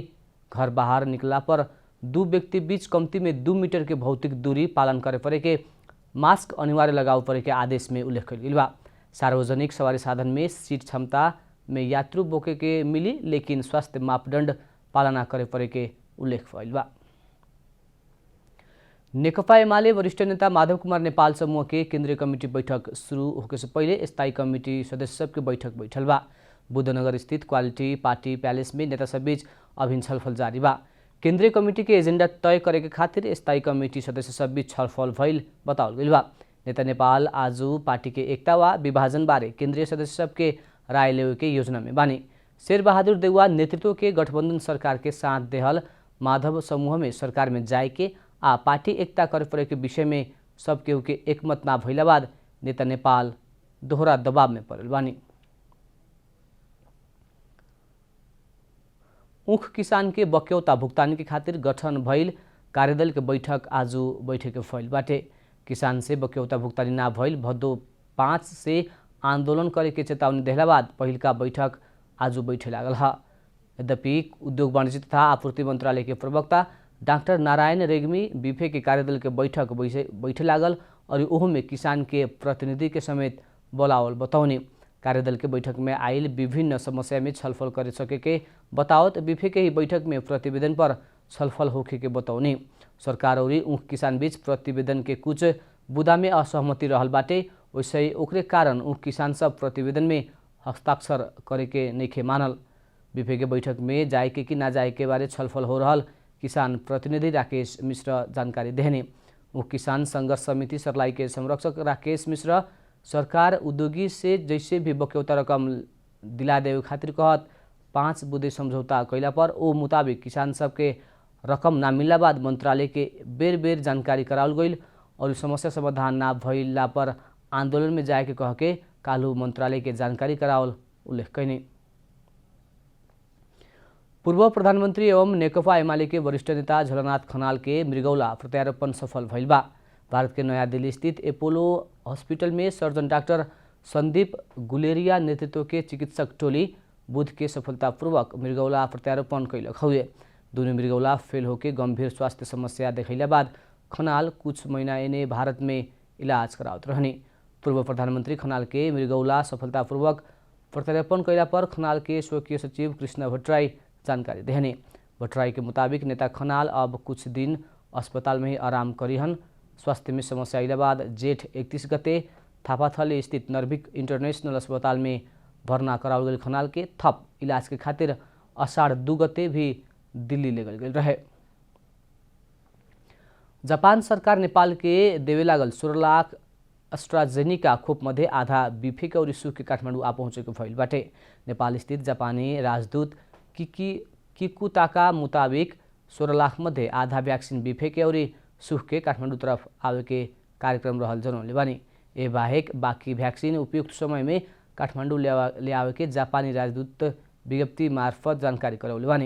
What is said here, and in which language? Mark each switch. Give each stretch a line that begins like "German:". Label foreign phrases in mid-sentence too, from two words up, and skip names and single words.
Bhojpuri: घर बाहर निकला पर 2 व्यक्ति बीच कम्ती में 2 मीटर के भौतिक दूरी पालन करे पड़े के, मास्क अनिवार्य लगाव पड़े के आदेश में उल्लेख कइल बा। सार्वजनिक सवारी साधन में सीट क्षमता में यात्रु बोके के मिली, लेकिन स्वास्थ्य मापदंड पालना करे पड़े के उल्लेख भइल बा। नेकपा एमाले वरिष्ठ नेता माधव कुमार नेपाल समूह के केंद्रीय कमेटी बैठक शुरू होके से पहले स्थायी कमेटी सदस्य सबके बैठक बैठल बा। बुद्धनगर स्थित क्वालिटी पार्टी पैलेस में नेता सब बीच अभिन्न छलफल जारी बा। केंद्रीय कमेटी के एजेंडा तय करे के खातिर स्थायी कमेटी सदस्य सब बीच छलफल भइल बताओल गइल बा। नेता नेपाल आज पार्टी के एकता वा विभाजन बारे केंद्रीय सदस्य सबके राय लेवे के योजना में बानी। शेरबहादुर देउवा नेतृत्व के गठबंधन सरकार के साथ देहल माधव समूह में सरकार में जाए के आ पार्टी एकता करे पड़े के विषय में सब केहू के एकमत ना भइला बाद नेता नेपाल दोहरा दबाव में पड़ल बानी। ऊख किसान के बक्यौता भुगतान के खातिर गठन भइल कार्यदल के बैठक आज बैठे के फैल बाटे। किसान से बक्यौता भुगतानी ना भइल भदौ 5 से आंदोलन करे के चेतावनी देहला बाद पहिलका बैठक आज बैठे लागल है। यद्यपि उद्योग वाणिज्य तथा आपूर्ति मंत्रालय के प्रवक्ता डॉक्टर नारायण रेग्मी बीफे के कार्यदल के बैठक बैठे लागल और ओह में किसान के प्रतिनिधि के समेत बोलावल बतौनी। कार्यदल के बैठक में आयल विभिन्न समस्या में छलफल करे सके के बतावत बीफे के ही बैठक में प्रतिवेदन पर छलफल होखे के बतौनी। सरकार और ऊख किसान बीच प्रतिवेदन के कुछ बुदा में असहमति रहल बाटे। वैसे ही ओकरे कारण ऊख किसान सब प्रतिवेदन में हस्ताक्षर करे के नइखे मानल। बीफे के बैठक में जाए के कि ना जाए के बारे छलफल हो रहल किसान प्रतिनिधि राकेश मिश्र जानकारी देहने। ऊख किसान संघर्ष समिति सर्लाही के संरक्षक राकेश मिश्र सरकार उद्योगी से जैसे भी बक्यौता रकम दिला देवे खातिर कहत 5 बुदे समझौता कैला पर ओ मुताबिक किसान सबके रकम ना मिलला बाद मंत्रालय के बेर बेर जानकारी करावल गईल और समस्या समाधान ना भइला पर आंदोलन में जाए के कह के कालू मंत्रालय के जानकारी करावल उल्लेख कैनी। पूर्व प्रधानमंत्री एवं नेकपा एमाले के वरिष्ठ नेता झलनाथ खनाल के मृगौला प्रत्यारोपण सफल भइल बा। भारत के नयाँ दिल्ली स्थित एपोलो हॉस्पिटल में सर्जन डॉक्टर संदीप गुलेरिया नेतृत्व के चिकित्सक टोली बुध के सफलतापूर्वक मृगौला प्रत्यारोपण कैलक हुए। दोनों मृगौला फेल होकर गंभीर स्वास्थ्य समस्या देखैला बाद खनाल कुछ महीना एने भारत में इलाज करावत रहनी। पूर्व प्रधानमंत्री खनाल के मृगौला सफलतापूर्वक प्रत्यारोपण कैला पर खनाल के स्वकीय सचिव कृष्ण भट्टराई जानकारी देहने। भट्टराई के मुताबिक नेता खनाल अब कुछ दिन अस्पताल में ही आराम करीहन। स्वास्थ्य में समस्या आइला बाद जेठ 31 गते थापाथली स्थित नर्भिक इंटरनेशनल अस्पताल में भर्ना करावल गई खनाल के थप इलाज के खातिर अषाढ़ 2 गते भी दिल्ली ले गल रहे। जापान सरकार नेपाल के देवे लागल 16 लाख अस्ट्राजेनिका खोप मध्ये आधा बिफे और सुख के काठमाडौँ आ पहुँचेको भइल बाटे। नेपाल स्थित जापानी राजदूत किकुताका मुताबिक 16 लाख मध्ये आधा भ्याक्सिन बिफे के और सुख के काठमाडौँ तरफ आवे के कार्यक्रम रहल जनौले बानी। ए बाहेक बाँकी भ्याक्सिन उपयुक्त समय में काठमाडौँ ले आवे के जापानी राजदूत विज्ञप्ति मार्फत जानकारी करौले बानी।